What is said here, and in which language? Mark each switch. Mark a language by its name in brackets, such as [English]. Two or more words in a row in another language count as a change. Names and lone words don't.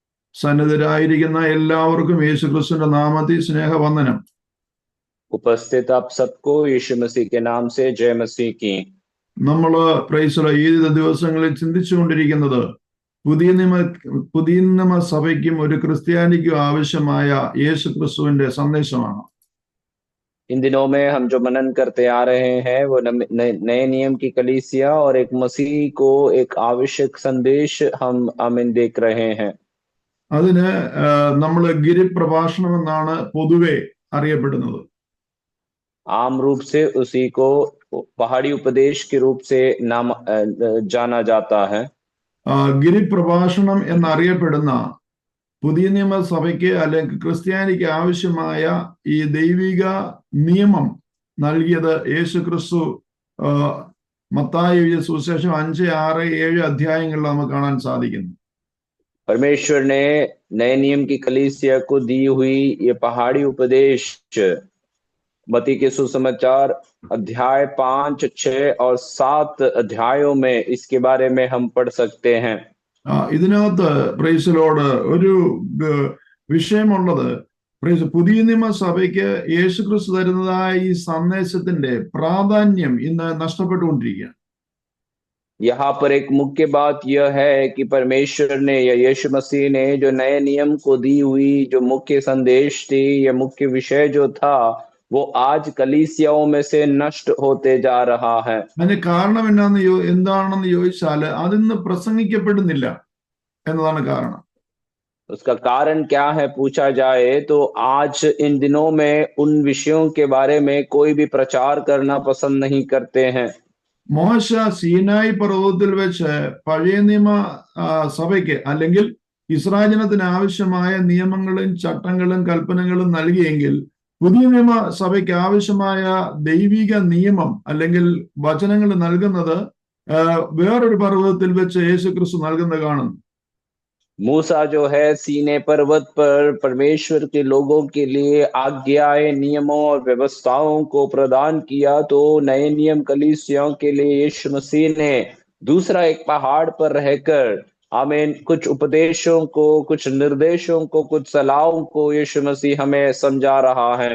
[Malayalam] സന്നിധരായിരിക്കുന്ന എല്ലാവർക്കും യേശുക്രിസ്തുവിന്റെ നാമത്തിൽ സ്നേഹവന്ദനം. [Hindi] उपस्थित आप सबको यीशु मसीह के नाम से जय मसीह की। [Malayalam] നമ്മള് ഈ ദിവസങ്ങളിൽ ചിന്തിച്ചുകൊണ്ടിരിക്കുന്നത് പുതിയ നിയമ സഭയ്ക്കും ഒരു ക്രിസ്ത്യാനിക്കും ആവശ്യമായ യേശുക്രിസ്തുവിന്റെ സന്ദേശമാണ്. [Hindi] इन दिनों में हम जो मनन करते आ रहे हैं वो नए नियम की कलीसिया और एक मसीह को एक आवश्यक संदेश हम देख रहे हैं। [Malayalam] അതിന് നമ്മൾ ഗിരിപ്രഭാഷണം എന്നാണ് പൊതുവെ അറിയപ്പെടുന്നത്. [Hindi] आम रूप से उसी को पहाड़ी उपदेश के रूप से नाम जाना जाता है। [Malayalam] ഗിരിപ്രഭാഷണം എന്നറിയപ്പെടുന്ന പുതിയ നിയമ സഭയ്ക്ക് അല്ലെങ്കിൽ ക്രിസ്ത്യാനിക്ക് ആവശ്യമായ ഈ ദൈവിക നിയമം നൽകിയത് യേശുക്രിസ്തു മത്തായി സുവിശേഷം 5, 6, 7 അധ്യായങ്ങളിൽ നമുക്ക് കാണാൻ സാധിക്കുന്നു. [Hindi] परमेश्वर ने नए नियम की कलीसिया को दी हुई ये पहाड़ी उपदेश मत्ती के सुसमाचार अध्याय 5, 6 और 7 अध्यायों में इसके बारे में हम पढ़ सकते हैं। [Malayalam] ഇതിനകത്ത് [English] Praise Lord [Malayalam] ഒരു വിഷയമുള്ളത് പുതിയ നിയമ സഭയ്ക്ക് യേശുക്രിസ്തു തരുന്നതായ ഈ സന്ദേശത്തിന്റെ പ്രാധാന്യം ഇന്ന് നഷ്ടപ്പെട്ടുകൊണ്ടിരിക്കുകയാണ്. [Hindi] यहाँ पर एक मुख्य बात यह है कि परमेश्वर ने या यीशु मसीह ने जो नए नियम को दी हुई जो मुख्य संदेश थी या मुख्य विषय जो था वो आज कलीसियाओं में से नष्ट होते जा रहा है। [Malayalam] അതിന് കാരണം എന്താണെന്ന് ചോദിച്ചാൽ അതിന്ന് പ്രസംഗിക്കപ്പെടുന്നില്ല എന്നതാണ് കാരണം. [Hindi] उसका कारण क्या है पूछा जाए तो आज इन दिनों में उन विषयों के बारे में कोई भी प्रचार करना पसंद नहीं करते हैं। [Malayalam] മോശ സീനായി പർവ്വതത്തിൽ വെച്ച് പഴയ നിയമ സഭയ്ക്ക് അല്ലെങ്കിൽ ഇസ്രായേൽ ജനത്തിന് ആവശ്യമായ നിയമങ്ങളും ചട്ടങ്ങളും കൽപ്പനകളും നൽകിയെങ്കിൽ പുതിയ നിയമ സഭയ്ക്ക് ആവശ്യമായ ദൈവിക നിയമം അല്ലെങ്കിൽ വചനങ്ങൾ നൽകുന്നത് വേറൊരു പർവ്വതത്തിൽ വെച്ച് യേശുക്രിസ്തു നൽകുന്നത് കാണുന്നു. [Hindi] मूसा जो है सीने पर्वत पर परमेश्वर के लोगों के लिए आज्ञाएं, नियमों और व्यवस्थाओं को प्रदान किया, तो नए नियम कलीसियाओं के लिए यीशु मसीह ने दूसरा एक पहाड़ पर रहकर हमें कुछ उपदेशों को, कुछ निर्देशों को, कुछ सलाहों को यीशु मसीह हमें समझा रहा है।